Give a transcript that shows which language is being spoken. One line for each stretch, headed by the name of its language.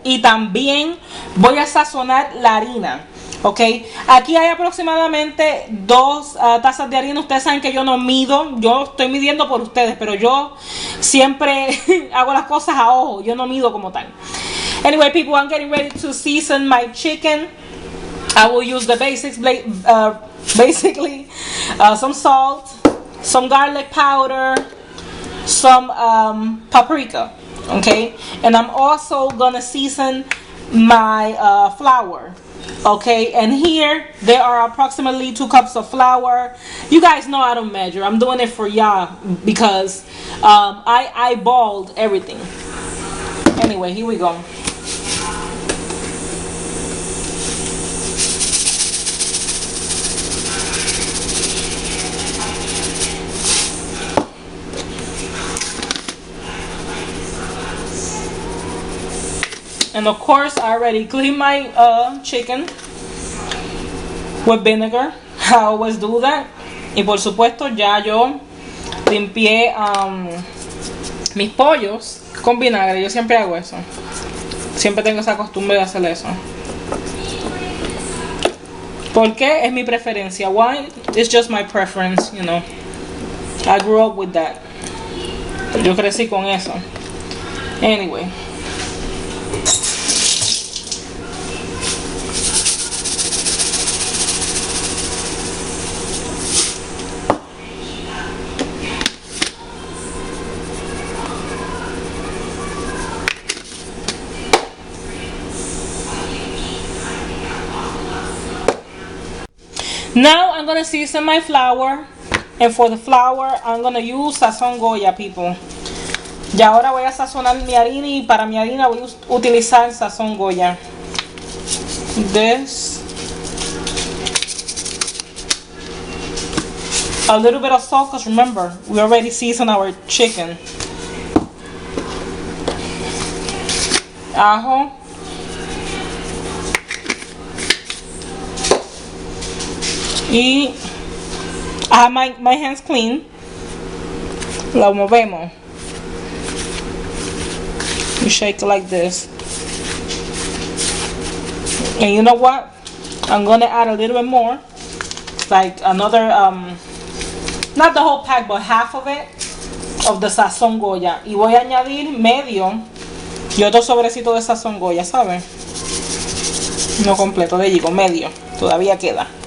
Spanish: Y también voy a sazonar la harina. Ok, aquí hay aproximadamente 2 tazas de harina. Ustedes saben que yo no mido, yo estoy midiendo por ustedes, pero yo siempre hago las cosas a ojo, yo no mido como tal.
English: Anyway people, I'm getting ready to season my chicken. I will use the basics, basically some salt, some garlic powder, some paprika, okay? And I'm also gonna season my flour, okay? And here there are approximately 2 cups of flour. You guys know I don't measure. I'm doing it for y'all because I eyeballed everything. Anyway, here we go. And of course, I already cleaned my chicken with vinegar. I always do that.
Spanish: Y por supuesto, ya yo limpié mis pollos con vinagre. Yo siempre hago eso. Siempre tengo esa costumbre de hacer eso. Porque es mi preferencia.
English: Why? It's just my preference, you know. I grew up with that.
Spanish: Yo crecí con eso.
English: Anyway. Now I'm gonna season my flour, and for the flour I'm gonna use sazón Goya, people.
Spanish: Y ahora voy a sazonar mi harina, y para mi harina voy a utilizar sazón Goya.
English: This, a little bit of salt, because remember we already seasoned our chicken.
Spanish: Ajo.
English: Y I have my hands clean.
Spanish: Lo movemos.
English: You shake it like this. And you know what? I'm gonna add a little bit more, like another not the whole pack, but half of it, of the sazón Goya.
Spanish: Y voy a añadir medio y otro sobrecito de sazón Goya, ¿sabes? No completo, le digo medio, todavía queda.